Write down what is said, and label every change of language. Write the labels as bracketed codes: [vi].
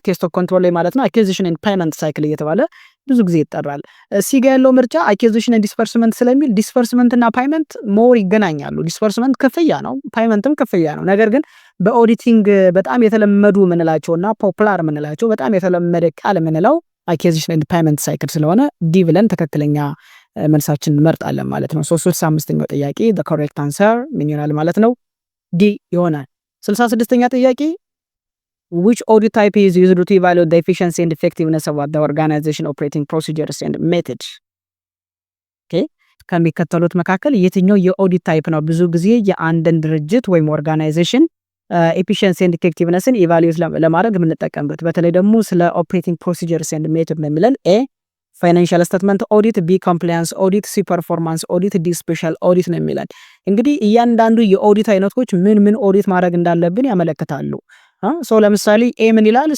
[am] ቴስት ኦፍ ኮንትሮል ላይ ማለት ነው። አኩዚሽን ኤንድ ፔመንት ሳይክል እየተባለ ብዙ ጊዜ ይጠራል። ሲጋ ያለው ምርጫ አኩዚሽን ኤንድ ዲስፐርስመንት ስለሚል ዲስፐርስመንት እና ፓይመንት ሞር ይገናኛሉ። ዲስፐርስመንት ክፍያ ነው፣ ፓይመንትም ክፍያ ነው። ነገር ግን በኦዲቲንግ በጣም የተለመዱ ምንላቸውና ፖፑላር ምንላቸው በጣም የተለመደ ቃል ምንለው አኩዚሽን ኤንድ ፔመንት ሳይክል ስለሆነ ዲ ብለን ትክክለኛ መልሳችን እንመርጣለን ማለት ነው። 35ኛው ጥያቄ [en] the correct answer [am] ምን ይሆናል ማለት ነው? ዲ ይሆናል። 66ኛ ጥያቄ [en] which audit type is used to evaluate the efficiency and effectiveness of the organization operating procedures and methods? [am] okay ከሚከተሉት መካከል የትኛው የኦዲት ታይፕ ነው ብዙ ጊዜ የአንድን ድርጅት ወይም ኦርጋናይዜሽን ኤፊሽንሲ ኤንድ ኢፌክቲቭነስን ኢቫሉዌት ለማድረግ የምንጠቀምበት? በተለይ ደግሞ ስለ ኦፕሬቲንግ ፕሮሲጀርስ ኤንድ ሜተድ ነው የሚለን። ኤ ፋይናንሻል ስቴትመንት ኦዲት፣ ቢ ኮምፕላያንስ ኦዲት፣ ሲ ፐርፎርማንስ ኦዲት፣ ዲ ስፔሻል ኦዲት ነው የሚለን። እንግዲህ እያንዳንዱ የኦዲት አይነቶች ምን ኦዲት ማድረግ እንዳለብን ያመለክታሉ። ለምሳሌ ኤ ምን ይላል?